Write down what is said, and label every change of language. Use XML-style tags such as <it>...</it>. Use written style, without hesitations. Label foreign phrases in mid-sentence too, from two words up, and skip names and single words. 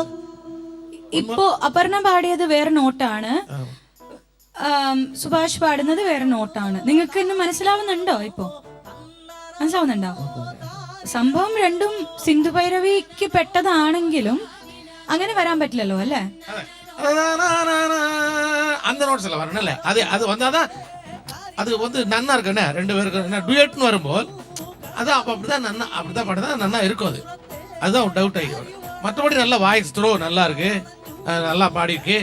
<ml>ഇപ്പോ അപർണ പാടിയത് വേറെ നോട്ടാണ്, സുഭാഷ് പാടുന്നത് വേറെ നോട്ടാണ്. നിങ്ങൾക്ക് ഇന്ന് മനസ്സിലാവുന്നുണ്ടോ? ഇപ്പോ മനസ്സിലാവുന്നുണ്ടോ? സംഭവം രണ്ടും സിന്ധു ഭൈരവിക്ക് പെട്ടതാണെങ്കിലും അങ്ങനെ വരാൻ പറ്റില്ലല്ലോ അല്ലേ?</ml> <ta>அந்த நோட்ஸ்ல வரணும்ல, அது வந்தாதான் அது வந்து நன்னா இருக்குண்ணே. ரெண்டு பேருக்கு டுயட்னு வரும்போது அது அப்படிதான் நன்னா, அப்படிதான் பாடுதான் நன்னா இருக்கும். அதுதான் டவுட் ஆகி வரும். மற்றபடி நல்ல</ta> <en>voice throw</en> <ta>நல்லா இருக்கு, நல்லா பாடிருக்கு.</ta>